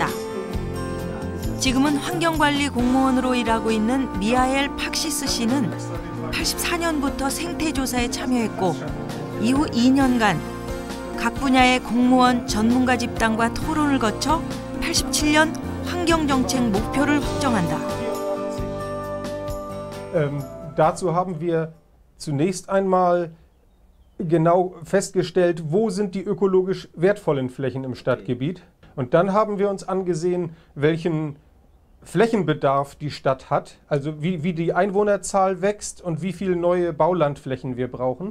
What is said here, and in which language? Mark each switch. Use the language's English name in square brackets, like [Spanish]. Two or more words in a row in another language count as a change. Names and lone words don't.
[Korean] 지금은 환경관리 공무원으로 일하고 있는 미하엘 팍시스 씨는 84년부터 생태조사에 참여했고 이후 2년간 각 분야의 공무원 전문가 집단과 토론을 거쳐 87년 환경정책 목표를 확정한다. [German] Dazu haben wir zunächst einmal genau festgestellt, wo sind die ökologisch wertvollen Flächen im Stadtgebiet. Und dann haben wir uns angesehen, welchen Flächenbedarf die Stadt hat, also wie die Einwohnerzahl wächst und wie viele neue Baulandflächen wir brauchen.